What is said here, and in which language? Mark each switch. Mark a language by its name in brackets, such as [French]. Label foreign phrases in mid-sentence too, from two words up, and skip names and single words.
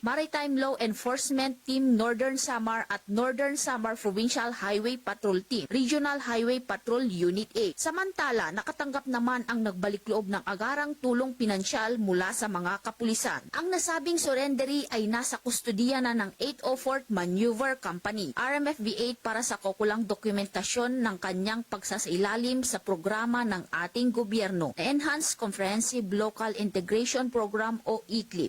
[Filipino] Maritime Law Enforcement Team Northern Samar at Northern Samar Provincial Highway Patrol Team, Regional Highway Patrol Unit A. Samantala, nakatanggap naman ang nagbalik loob ng agarang tulong pinansyal mula sa mga kapulisan. Ang nasabing surrendery ay nasa kustudiya na ng 804th Maneuver Company, RMFB 8 para sa kukulang dokumentasyon ng kanyang pagsasailalim sa programa ng ating gobyerno, Enhanced Comprehensive Local Integration Program o ECLIP.